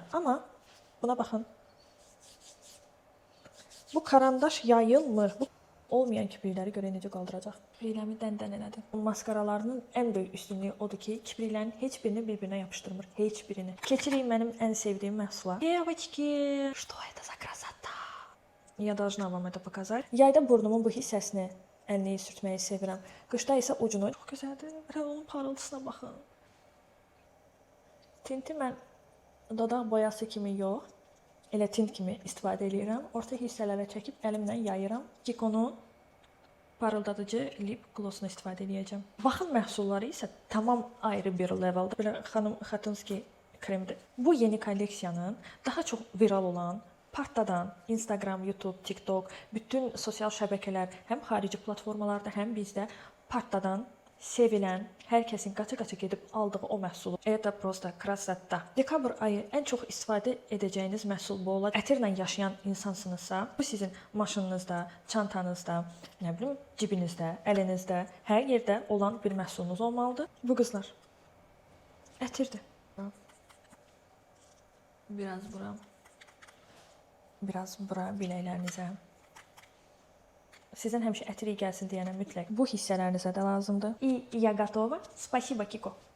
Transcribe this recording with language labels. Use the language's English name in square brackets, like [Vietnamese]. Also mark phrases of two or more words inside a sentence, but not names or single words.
[Azerbaijani] Amma buna baxın. Bu karandaş yayılmır. Bu olmayan kiprikləri görə necə qaldıracaq? Kipriklərimi dən elədim. Maskaralarının ən böyük üstünlüyü odur ki, kipriklərin heç birini bir-birinə yapışdırmır. Heç birini. Keçirik mənim ən sevdiyim məhsula. [Russian] Девочки, что это за красота? Я должна вам это показать. [Azerbaijani] Yayda burnumun bu hissəsini əlliyi sürtməyi sevirəm. Qışda isə ucunu. Çox gözəldir. Onun parıltısına baxın. Tinti mən dodaq boyası kimi yox, elə tint kimi istifadə edirəm. Orta hissələrə çəkib əlimlə yayıram. Kiko'nun parıldadıcı [English] lip glossunu [Azerbaijani] istifadə edəcəm. Baxım məhsulları isə tamam ayrı bir leveldə. Belə xanım Xatunski kremdir. Bu yeni kolleksiyanın daha çox viral olan Partadan, Instagram, YouTube, TikTok, bütün sosial şəbəkələr, həm xarici platformalarda, həm bizdə Partadan sevilən, hər kəsin qaça-qaça gedib aldığı o məhsulu. [Russian] Это просто красота. [Azerbaijani] Dekabr ayı ən çox istifadə edəcəyiniz məhsul bu olacaq. Ətirlə yaşayan insansınızsa, bu sizin maşınınızda, çantanızda, nə bilim, cibinizdə, əlinizdə, hər yerdə olan bir məhsulunuz olmalıdır. Bu qızlar ətirdir. Biraz bura biləklərinizə. Sizdən həmişə ətir iyi gəlsin deyənə mütləq bu hissələrinizə də lazımdır. [Russian] И я готова. Спасибо, Kiko.